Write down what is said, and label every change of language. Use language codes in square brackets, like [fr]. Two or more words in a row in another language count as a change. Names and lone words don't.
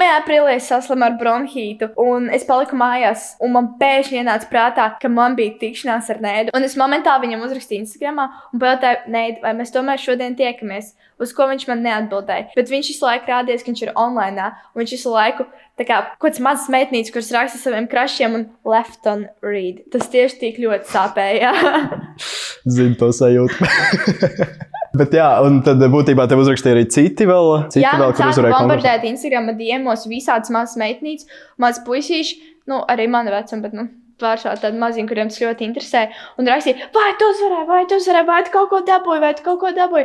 [lv] aprīlī es saslimu ar bronhītu, un es paliku mājās, un man pēkšņi ienāca prātā, ka man bija tikšanās ar Neidu. Un es momentāli viņam uzrakstīju Instagramā un pajautāju, Neida, vai mēs tomēr šodien tiekamies, uz ko viņš man neatbildēja. Bet viņš visu laiku rādījās, ka viņš ir online, un viņš visu laiku tā kā kaut kāds mazs meitnītis, kuras raksta saviem krašiem un [en] left on read. [lv] Tas tieši tik ļoti sāpēja. Zinu to sajūtu. Bet jā, un tad būtībā tev uzrakstīja arī citi vēl, kur uzvarēja konkursu. Bombardēt Instagrama DMos visādas mazas meitnītes, mazas puisīši, arī mani vecumi, bet vāršā tādi maziņi, kuriem tas ļoti interesē, un rakstīja, vai tu uzvarēji, vai tu kaut ko dabūji.